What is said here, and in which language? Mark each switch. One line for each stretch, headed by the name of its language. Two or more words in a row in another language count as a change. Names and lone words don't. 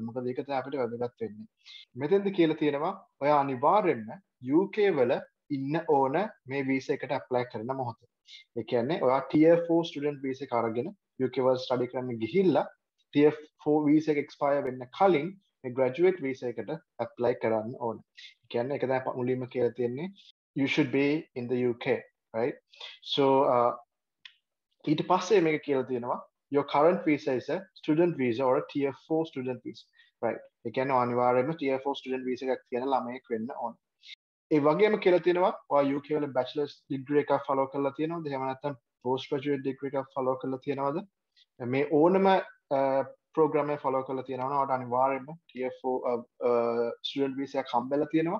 Sinhala: මොකද ඒක තමයි අපිට වැදගත් වෙන්නේ. මෙතෙන්ද කියලා තියෙනවා ඔයා අනිවාර්යෙන්ම UK වල ඉන්න ඕන මේ visa එකට apply කරන මොහොත. ඒ කියන්නේ ඔයා
English: tier 4 student visa
Sinhala: එක අරගෙන UK වල study කරන්න ගිහිල්ලා
English: tier 4 visa
Sinhala: එක expire වෙන්න කලින් මේ
English: graduate visa
Sinhala: එකට apply කරන්න ඕන. ඒ කියන්නේ ඒක තමයි මුලින්ම කියලා තියෙන්නේ
English: you should be in the UK, right? So
Sinhala: ඊට පස්සේ මේක කියලා තියෙනවා
English: your current visa is a student visa or a tier 4 student visa, right?
Sinhala: ඒ කියන්නේ අනිවාර්යයෙන්ම
English: tier 4 student visa
Sinhala: එකක් තියෙන ළමයෙක් වෙන්න ඕන. ඒ වගේම කියලා තියෙනවා ඔයා UK වල
English: bachelor's degree
Sinhala: එකක් follow කරලා තියෙනවද? එහෙම නැත්නම්
English: post graduate degree
Sinhala: එකක් follow කරලා තියෙනවද? මේ ඕනම program එක follow කරලා තියෙනවා නම් ඔයාට අනිවාර්යයෙන්ම
English: tier 4 student visa
Sinhala: එකක් හම්බෙලා තියෙනවා.